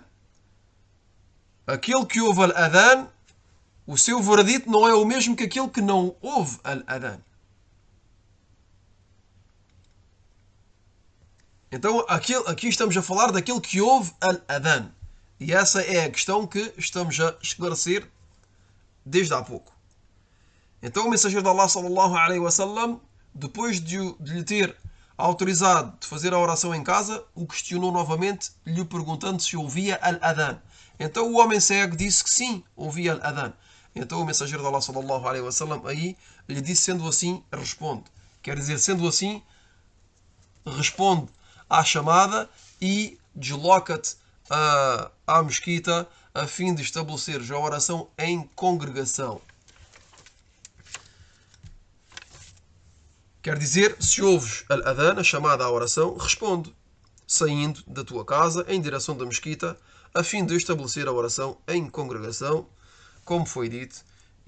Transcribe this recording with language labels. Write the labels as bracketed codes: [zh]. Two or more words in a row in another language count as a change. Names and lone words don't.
[pt] Aquele que ouve al-adhan, o seu veredito não é o mesmo que aquele que não ouve al-adhan. Então aqui estamos a falar daquele que ouve al-adhan. E essa é a questão que estamos a esclarecer desde há pouco. Então o mensageiro de Allah [ar] صلى الله عليه وسلم, [pt] depois de lhe ter autorizado de fazer a oração em casa, o questionou novamente, lhe perguntando se ouvia al-adhan. Então o homem cego disse que sim, ouvia al-adhan. Então o mensageiro de Allah [ar] صلى الله عليه وسلم [pt] aí lhe disse: sendo assim, responde. Quer dizer, sendo assim, responde à chamada e desloca-te à mesquita a fim de estabelecer a oração em congregação. Quer dizer, se ouves al-adhan, a chamada à oração, responde, saindo da tua casa em direção da mesquita, a fim de estabelecer a oração em congregação, como foi dito.